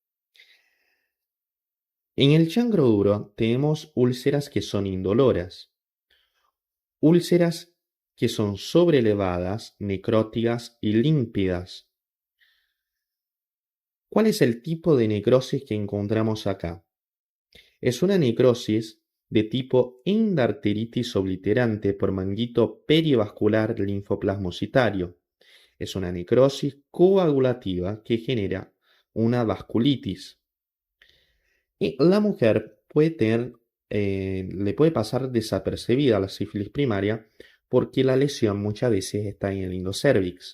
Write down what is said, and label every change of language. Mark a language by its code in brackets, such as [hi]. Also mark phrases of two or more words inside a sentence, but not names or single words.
[es] En el chancro duro tenemos úlceras que son indoloras, úlceras que son sobrelevadas, necróticas y límpidas. ¿Cuál es el tipo de necrosis que encontramos acá? Es una necrosis de tipo endarteritis obliterante por manguito perivascular linfoplasmocitario. Es una necrosis coagulativa que genera una vasculitis. Y la mujer le puede pasar desapercibida la sífilis primaria porque la lesión muchas veces está en el endocervix.